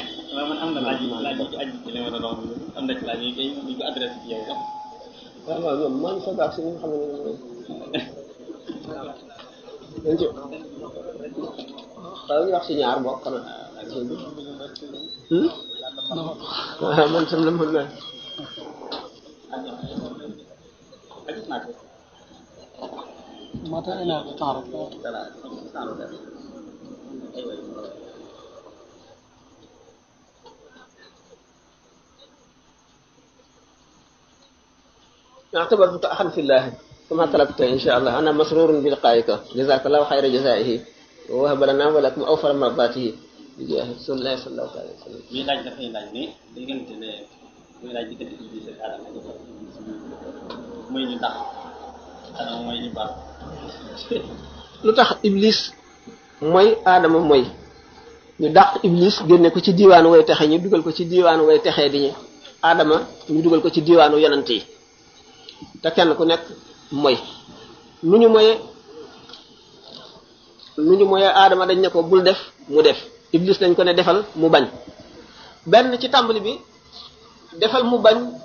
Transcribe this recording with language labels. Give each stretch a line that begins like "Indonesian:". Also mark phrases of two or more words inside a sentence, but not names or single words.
Wolof: waaw man am na laaj ci aju ci li ma doon wax am na ci laaj yi kay ñu ko adressé ci yow sax waaw ñoom maa ngi soog a si nga xam ne dañ ci xaw ñu wax si ñaar mbokk xanaa waaw man tam la mën naa
Arabic: متى أنا تعرف اعتبرتك أخا في الله كما طلبت إن شاء الله أنا مسرور بلقائك جزاك الله خير جزائه ووهب لنا ولكم أوفر مرضاته بجاه رسول الله صلى الله عليه وسلم.
Wolof: muy laaj dafay laaj ne diggante ne muy laaj diggante Iblis ak Adama mooy ñu tax Adama mooy ñu baax. lu tax Iblis mooy Adama mooy ñu dàq Iblis génne ko ci diiwaanu way texe ñu dugal ko ci diiwaanu way texee di ñu Adama ñu dugal ko ci diiwaanu yonent yi te kenn ku nekk mooy nu ñu moyee Adama dañ ne ko bul def mu def Iblis dañ ko ne defal mu bañ benn ci tàmbali bi defal mu bañ